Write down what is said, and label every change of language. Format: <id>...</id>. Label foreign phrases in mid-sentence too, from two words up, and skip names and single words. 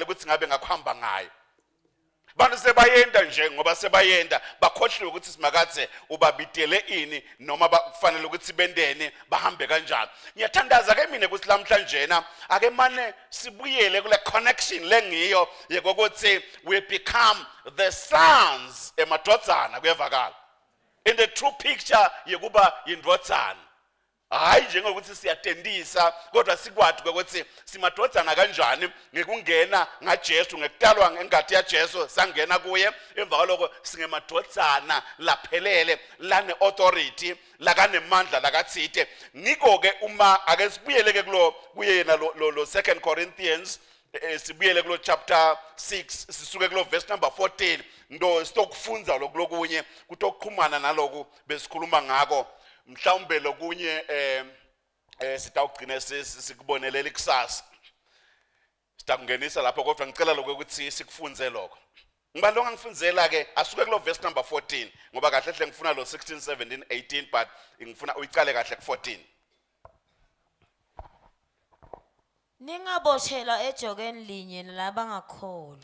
<ss>ukuthi ngabe ngakuhamba ngayo bantu sebayenda nje ngoba sebayenda bakhohlwe ukuthi simakathe ubabidele ini noma bakufanele ukuthi bendene bahambe kanjani ngiyathandaza ke mina ukuthi lamhlanjena ake mane sibuyele kule connection lengiyo yekokuthi</ss> <en>we become the sons</en> <ss>emadvodzana kuyevakala</ss> <en>in the true picture</en> <ss>yekuba indvodzana hayi njengokuthi siyatendisa kodwa sikwadi ukuthi simadodana kanjani ngekungena ngaJesu ngekutalwa ngengadi yaJesu sangena kuye emva kwaloko singemadodana laphelele lane authority lakanemandla lakathite ngiko ke uma ake sibuyeleke kuye yena lo 2 Corinthians sibuyele kulo chapter 6 sisuke kulo</ss> <en>verse number 14</en> <ss>ndo sitokufunza lokunye kutokuxhumana naloku besikhuluma ngako mhlawumbe lokunye sitawugcina sikubonelele ikusasa sitakungenisa lapho kodwa ngicela lokho ukuthi sikufunze lokho ngiba lo ngifunzela ke asuke kulo</ss> <en>verse number 14</en> <ss>ngoba kahle hle ngifuna lo 16 17 18 but ngifuna uyicale kahle ku 14</ss> <zu>Ningaboshelwa ejokeni linye nalabangakholwa.</zu>